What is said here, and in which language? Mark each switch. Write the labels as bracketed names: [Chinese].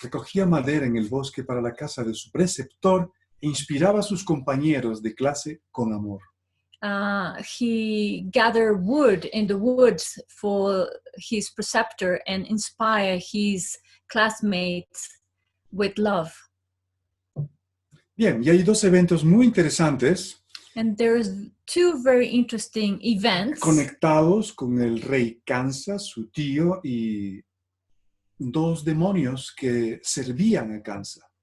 [Spanish] Recogía madera en el bosque para la casa de su preceptor e inspiraba a sus compañeros de clase con amor. [English] He gathered wood in the woods for his preceptor and inspired his classmates with love. [Spanish] Bien, y hay dos eventos muy interesantes [English] And there's two very interesting events [Spanish] conectados con el rey Kansa, su tío, y dos demonios que servían a Kansa.